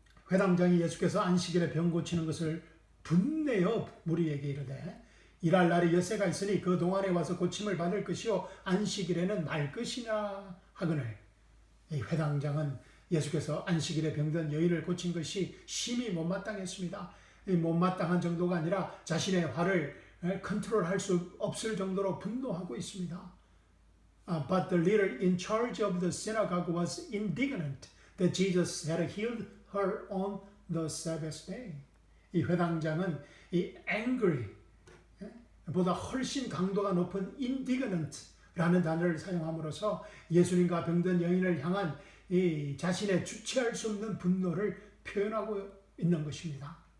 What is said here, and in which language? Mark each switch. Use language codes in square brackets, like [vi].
[ko] 회당장이 예수께서 안식일에 병 고치는 것을 분내어 무리에게 이르되 일할 날이 엿새가 있으니 그 동안에 와서 고침을 받을 것이요 안식일에는 말 것이냐 하거늘. 이 회당장은 예수께서 안식일에 병든 여인을 고친 것이 심히 못마땅했습니다. 못마땅한 정도가 아니라 자신의 화를 컨트롤할 수 없을 정도로 분노하고 있습니다. [en] But the leader in charge of the synagogue was indignant that Jesus had healed her on the Sabbath day. [ko] 이 회당장은 이 angry 보다 훨씬 강도가 높은 indignant라는 단어를 사용함으로써 예수님과 병든 여인을 향한 이 자신의 주체할 수 없는 분노를 표현하고 있는 것입니다.